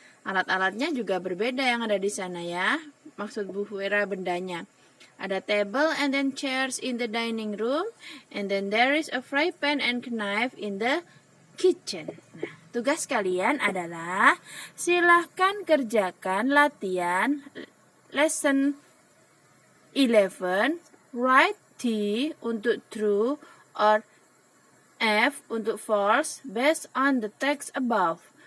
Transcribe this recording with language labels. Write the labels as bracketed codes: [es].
[id] Alat-alatnya juga berbeda yang ada di sana ya. Maksud Bu Vera bendanya. Ada [en] table and then chairs in the dining room. And then there is a fry pan and knife in the kitchen. [id] Nah, tugas kalian adalah silahkan kerjakan latihan lesson 11. [en] Write T [id] untuk [en] true or F [id] untuk [en] false based on the text above.